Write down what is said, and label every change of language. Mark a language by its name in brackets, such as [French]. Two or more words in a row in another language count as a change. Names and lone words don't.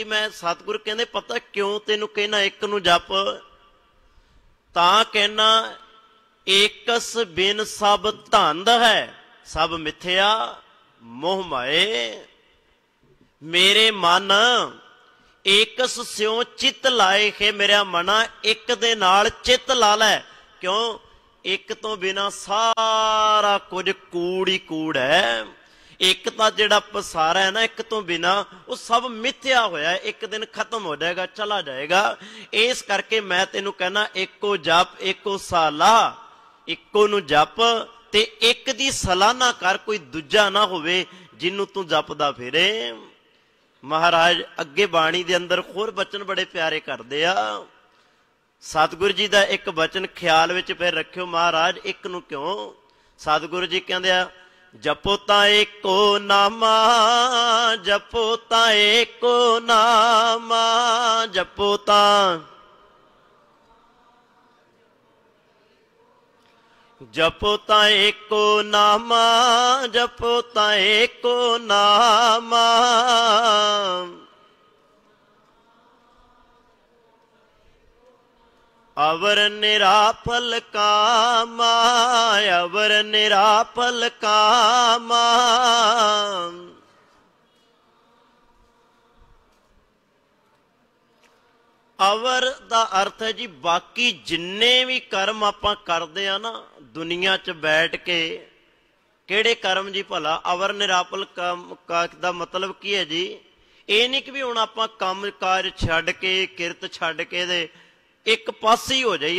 [Punjabi] ਮੈਂ ਸਤਿਗੁਰ ਕਹਿੰਦੇ ਪਤਾ ਕਿਉਂ ਤੈਨੂੰ ਕਹਿਣਾ ਇੱਕ ਨੂੰ ਜਪ, ਤਾਂ ਕਹਿਣਾ ਏਕਸ ਬਿਨ ਸਭ ਧੰਦ ਹੈ, ਸਭ ਮਿਥਿਆ ਮੋਹ ਮਾਏ। ਮੇਰੇ ਮਨ ਏਕਸ ਸਿਉਂ ਚਿੱਤ ਲਾਏ ਹੈ ਮੇਰਾ ਮਨਾ, ਇੱਕ ਦੇ ਨਾਲ ਚਿੱਤ ਲਾ ਲੈ। ਕਿਉਂ? ਇੱਕ ਤੋਂ ਬਿਨਾਂ ਸਾਰਾ ਕੁਝ ਕੂੜ ਹੀ ਕੂੜ ਹੈ। ਇੱਕ ਤੋਂ ਜਿਹੜਾ ਪਸਾਰਾ ਹੈ ਨਾ, ਇੱਕ ਤੋਂ ਬਿਨਾਂ ਉਹ ਸਭ ਮਿਥਿਆ ਹੋਇਆ, ਇੱਕ ਦਿਨ ਖ਼ਤਮ ਹੋ ਜਾਏਗਾ, ਚਲਾ ਜਾਏਗਾ। ਇਸ ਕਰਕੇ ਮੈਂ ਤੈਨੂੰ ਕਹਿਨਾ, ਏਕੋ ਜਪ ਏਕੋ ਸਾਲਾਹ, ਇੱਕੋ ਨੂੰ ਜਪ ਤੇ ਇੱਕ ਦੀ ਸਲਾਹਨਾ ਕਰ, ਕੋਈ ਦੂਜਾ ਨਾ ਹੋਵੇ ਜਿਹਨੂੰ ਤੂੰ ਜਪਦਾ ਫਿਰੇ। ਮਹਾਰਾਜ ਅੱਗੇ ਬਾਣੀ ਦੇ ਅੰਦਰ ਹੋਰ ਬਚਨ ਬੜੇ ਪਿਆਰੇ ਕਰਦੇ ਆ। ਸਤਿਗੁਰੂ ਜੀ ਦਾ ਇੱਕ ਬਚਨ ਖ਼ਿਆਲ ਵਿੱਚ ਫਿਰ ਰੱਖਿਓ ਮਹਾਰਾਜ, ਇੱਕ ਨੂੰ ਕਿਉਂ? ਸਤਿਗੁਰੂ ਜੀ ਕਹਿੰਦੇ ਆ, ਜਪੋ ਤਾਂ ਏਕੋ ਨਾਮਾ, ਜਪੋ ਤਾਂ ਏਕੋ ਨਾਮਾ, ਜਪੋ ਤਾਂ ਜਪੋ ਤਾਂ ਏਕੋ ਨਾਮਾ, ਜਪੋ ਤਾਂ ਏਕੋ ਨਾਮਾ। ਅਵਰ ਨਿਰਾਫਲ ਕਾਮਾ, ਅਵਰ ਨਿਰਾਫਲ ਕਾਮਾ। ਅਵਰ ਦਾ ਅਰਥ ਹੈ ਜੀ ਬਾਕੀ ਜਿੰਨੇ ਵੀ ਕਰਮ ਆਪਾਂ ਕਰਦੇ ਆ ਨਾ ਦੁਨੀਆ 'ਚ ਬੈਠ ਕੇ, ਕਿਹੜੇ ਕਰਮ ਜੀ ਭਲਾ? ਅਵਰ ਨਿਰਾਫਲ ਕਾਮ ਦਾ ਮਤਲਬ ਕੀ ਹੈ ਜੀ? ਇਹ ਨਹੀਂ ਕਿ ਵੀ ਹੁਣ ਆਪਾਂ ਕੰਮ ਕਾਜ ਛੱਡ ਕੇ, ਕਿਰਤ ਛੱਡ ਕੇ ਦੇ ਇੱਕ ਪਾਸੇ ਹੀ ਹੋ ਜਾਈਏ।